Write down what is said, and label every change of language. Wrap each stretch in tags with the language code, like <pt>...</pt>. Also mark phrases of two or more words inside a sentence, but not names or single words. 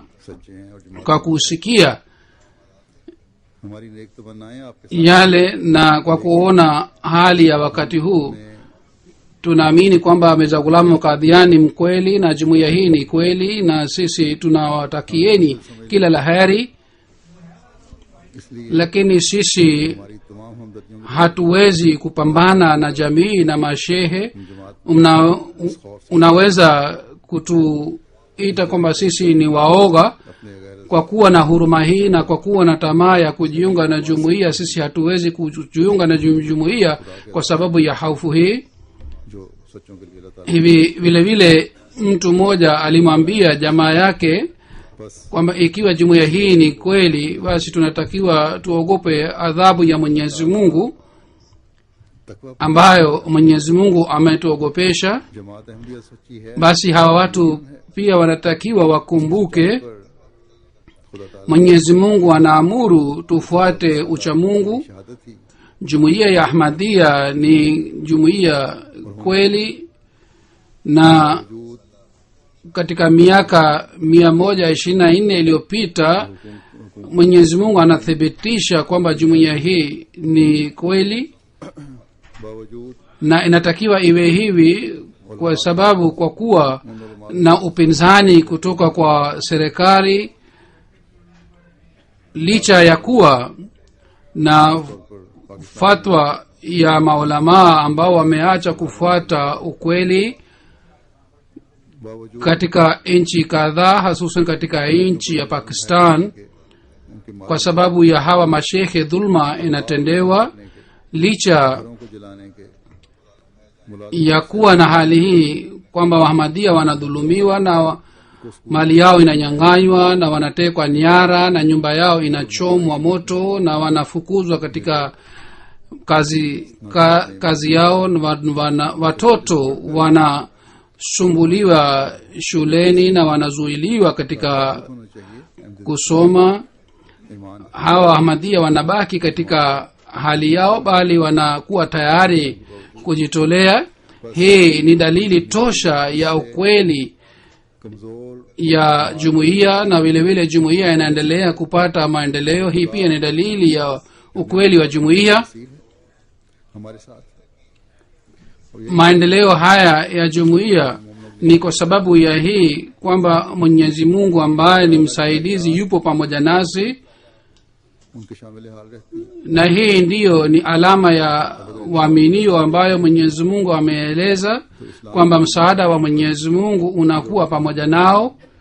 <hi>सच्चे हैं और जमात</hi> <sw>kwa kusikia</sw> <hi>हमारी नेक तमन्नाएं आपके साथ</hi> <sw>yale na kwa kuona hali ya wakati huu, tunaamini kwamba Mirza Ghulam Qadiani ni mkweli na jumuiya hii ni kweli, na sisi tunawatakieni kila la heri.</sw> <hi>इसलिए</hi> <sw>Lakini sisi</sw> <hi>हमारी तमाम हमदर्दियों</hi> <sw>hatuwezi kupambana na jamii na mashehe.</sw> <hi>की जमात</hi> <sw>Unaweza kutuita kwamba sisi ni waoga.</sw> <hi>अपने गैर</hi> <sw>Kwa kuwa na huruma hii na kwa kuwa na tamaa ya kujiunga na jumuiya, sisi hatuwezi kujiunga na jumuiya kwa sababu ya hofu hii.</sw> <hi>जो सच्चों के लिए अल्लाह ताला</hi> <sw>Hivi vile vile mtu mmoja alimwambia jamaa yake</sw> <hi>बस</hi> <sw>kwamba ikiwa jumuiya hii ni kweli, basi tunatakiwa tuogope adhabu ya Mwenyezi Mungu</sw> <hi>तकवा</hi> <sw>ambayo Mwenyezi Mungu ametuogopesha.</sw> <hi>जमात अहमदिया सच्ची है</hi> <sw>Basi hawa watu pia wanatakiwa wakumbuke</sw> <hi>पर खुदा ताला</hi> <sw>Mwenyezi Mungu anaamuru tufuate uchamungu.</sw> <hi>शहादत ही</hi> <sw>Jumuiya ya Ahmadiyya ni jumuiya kweli, na</sw> <hi>वजूद</hi> <sw>katika miaka 124 iliyopita Mwenyezi Mungu anathibitisha kwamba jumuiya hii ni kweli,</sw> <hi>बावजूद</hi> <sw>na inatakiwa iwe hivi kwa sababu kwa kuwa na upinzani kutoka kwa serikali, licha ya kuwa na</sw> <hi>पर पाकिस्तान</hi> <sw>fatwa ya maulamaa ambao wameacha kufuata ukweli</sw> <hi>बावजूद</hi> <sw>katika nchi kadhaa, hususan katika nchi ya Pakistan.</sw> <hi>उनके</hi> <sw>Kwa sababu ya hawa mashekhe, dhulma inatendewa. Licha</sw> <hi>मारों को जलाने के मुलाजिम</hi> <sw>ya kuwa na hali hii kwamba Wahamadia wanadhulumiwa na mali yao inanyang'anywa na wanatekwa nyara na nyumba yao inachomwa moto na wanafukuzwa katika kazi yao, na watoto wanasumbuliwa shuleni na wanazuiliwa katika</sw> <hi>होना चाहिए</hi> <sw>kusoma.</sw> <hi>ईमान</hi> <sw>Hawa Ahmadiyya wanabaki katika hali yao, bali wanakuwa tayari kujitolea. Hii ni dalili tosha ya ukweli</sw> <hi>कमजोर</hi> <sw>ya jumuiya, na vile vile jumuiya inaendelea kupata maendeleo. Hii pia ni dalili ya ukweli wa jumuiya.</sw> <hi>सील है हमारे साथ है और ये</hi> <sw>Maendeleo haya ya jumuiya ni kwa sababu ya hii kwamba Mwenyezi Mungu ambaye ni msaidizi yupo pamoja nasi,</sw> <hi>उनके शामिल हाल रहती है</hi> <sw>na hii ndiyo ni alama ya waaminio ambayo Mwenyezi Mungu ameeleza kwamba msaada wa Mwenyezi Mungu unakuwa pamoja nao.</sw>